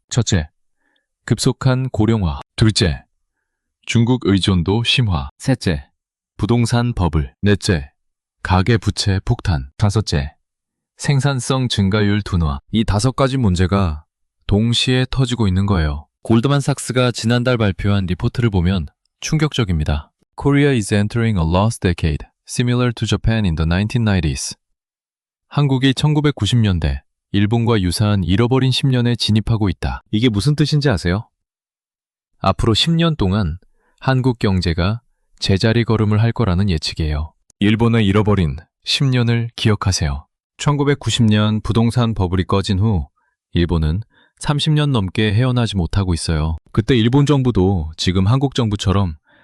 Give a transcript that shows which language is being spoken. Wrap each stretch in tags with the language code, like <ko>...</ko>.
<ko>첫째, 급속한 고령화. 둘째, 중국 의존도 심화. 셋째, 부동산 버블. 넷째, 가계부채 폭탄. 다섯째, 생산성 증가율 둔화. 이 5가지 문제가 동시에 터지고 있는 거예요. 골드만삭스가 지난달 발표한 리포트를 보면 충격적입니다.</ko> <en>Korea is entering a lost decade, similar to Japan in the 1990s.</en> <ko>한국이 1990년대 일본과 유사한 잃어버린 10년에 진입하고 있다. 이게 무슨 뜻인지 아세요? 앞으로 10년 동안 한국 경제가 제자리 걸음을 할 거라는 예측이에요. 일본의 잃어버린 10년을 기억하세요. 1990년 부동산 버블이 꺼진 후 일본은 30년 넘게 헤어나지 못하고 있어요. 그때 일본 정부도 지금 한국 정부처럼</ko>